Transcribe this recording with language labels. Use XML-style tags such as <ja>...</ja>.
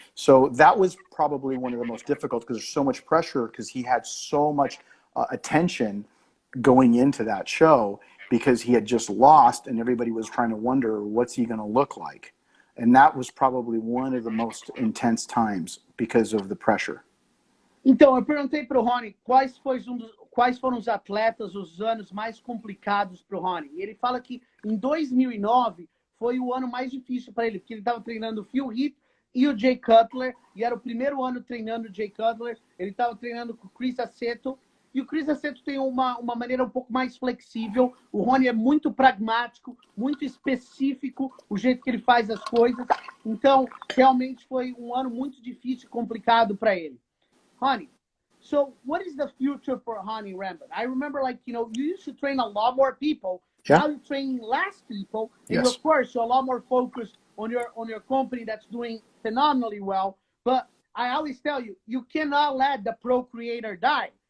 <en>So that was probably one of the most difficult, because there's so much pressure, because he had so much attention going into that show, because he had just lost and everybody was trying to wonder, what's he going to look like? And that was probably one of the most intense times because of the pressure.</en> <pt>Então, eu perguntei para o Hany quais foram os atletas, os anos mais complicados para o Hany. E ele fala que em 2009 foi o ano mais difícil para ele, porque ele estava treinando o Phil Heath e o Jay Cutler, e era o primeiro ano treinando o Jay Cutler. Ele estava treinando com o Chris Aceto, e o Chris Aceto tem uma maneira um pouco mais flexível. O Hany é muito pragmático, muito específico, o jeito que ele faz as coisas. Então, realmente foi um ano muito difícil e complicado para ele.</pt> <en>Hany, so what is the future for Hany Rambod? I remember, like, you know, you used to train a lot more people. Yeah. Now you're training less people. And Yes. of course, you're a lot more focused on your company that's doing phenomenally well. But I always tell you, you cannot let the procreator die.</en>